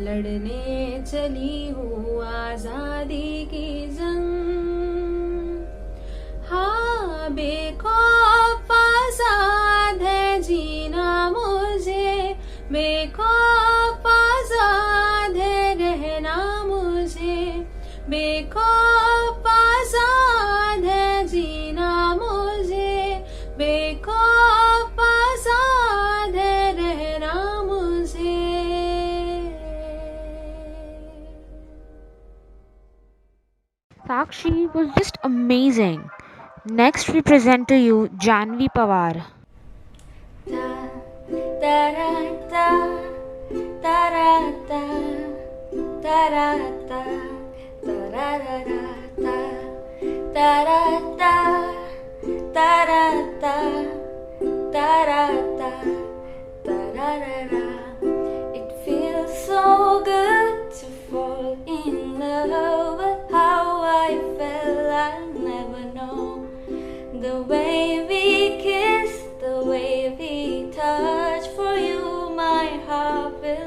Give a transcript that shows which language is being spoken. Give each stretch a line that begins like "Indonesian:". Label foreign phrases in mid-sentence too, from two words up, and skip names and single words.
Hindi: लड़ने चली हूँ आजादी की जंग हाँ बेखौफ आजाद है जीना मुझे बेखौफ आजाद है रहना मुझे बेखौफ आजाद है जीना मुझे बेखौफ आजाद है रहना मुझे
English: Sakshi was just amazing. Next, we present to you Janvi Pawar. Ta-ra-ta, ta-ra-ta, ta-ra-ta, ta-ra-ra-ra-ta, ta-ra-ta, ta-ra-ta, ta-ra-ta, ta-ra-ra-ra. It feels so good to fall in love, but how I felt I'll never know. The way we kissed, the way we touched, for you my heart